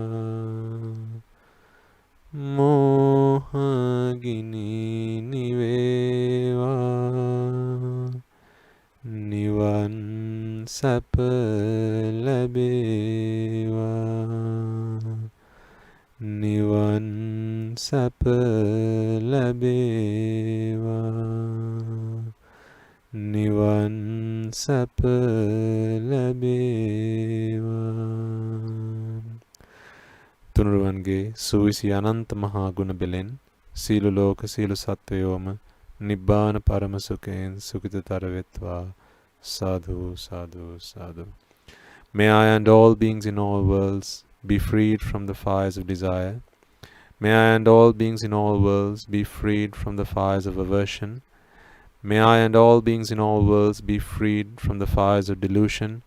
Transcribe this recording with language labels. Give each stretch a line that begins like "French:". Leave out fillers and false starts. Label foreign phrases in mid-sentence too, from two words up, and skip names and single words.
Sinhala: මෝහ ගිනි නිවේවා, නිවන් සැප ලැබේවා, නිවන් සැප ලැබේවා, නිවන් සැප ලැබේවා. තුනුරුවන්ගේ සුවිසි අනන්ත මහා ගුණ බෙලෙන් සීල ලෝක සීල සත්වයෝම නිබ්බාන පරම සුඛයෙන් සුඛිතතර වෙත්වා. සාධු, සාධු, සාධු.
English: May I and all beings in all worlds be freed from the fires of desire. May I and all beings in all worlds be freed from the fires of aversion. May I and all beings in all worlds be freed from the fires of delusion.